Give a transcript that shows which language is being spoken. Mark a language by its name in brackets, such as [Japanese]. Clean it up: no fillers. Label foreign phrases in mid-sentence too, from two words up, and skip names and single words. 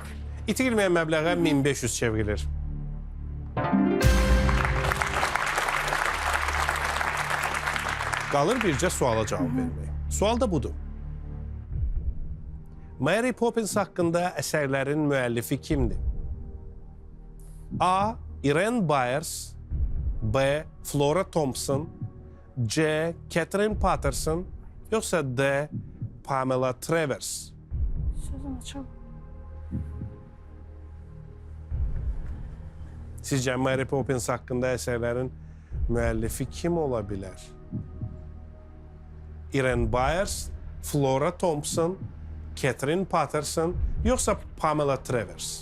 [Azerbaijani] İtirilməyən məbləğə 1500 çevrilir. Qalır bircə suala cavab vermək. Sual da budur. Mary Poppins haqqında əsərlərin müəllifi kimdir? A. Irene Byers, B. Flora Thompson, C. Catherine Patterson, yoxsa D. Pamela Travers? Sözün açıq. Sizcə Mary Poppins haqqında əsərlərin müəllifi kim ola bilər? Irene Byers, Flora Thompson, Catherine Patterson, yoxsa Pamela Travers?